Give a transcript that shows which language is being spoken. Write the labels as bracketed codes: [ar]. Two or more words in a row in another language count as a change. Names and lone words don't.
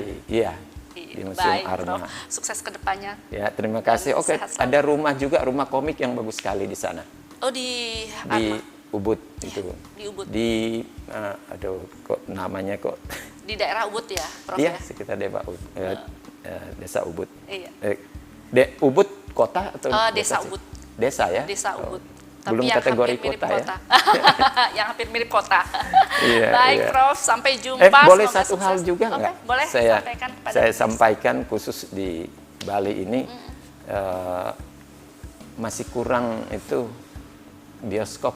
[id] Di Museum Arma. Prof. Sukses ke depannya. Ya, terima kasih. Oke, ada rumah juga, rumah komik yang bagus sekali di sana. Oh, di Arma. Ubud itu. Di Ubud. Aduh, kok namanya kok. Di daerah Ubud ya, Prof? Iya, ya? sekitar desa Ubud. Iya. Ubud kota atau desa Ubud. Desa ya? Desa Ubud. Belum yang kategori hampir mirip kota ya? Yang hampir mirip kota. Iya, Baik, iya. Prof. Sampai jumpa. Boleh satu hal juga nggak? Boleh sampaikan kepada saya sampaikan khusus di Bali ini, masih kurang itu bioskop.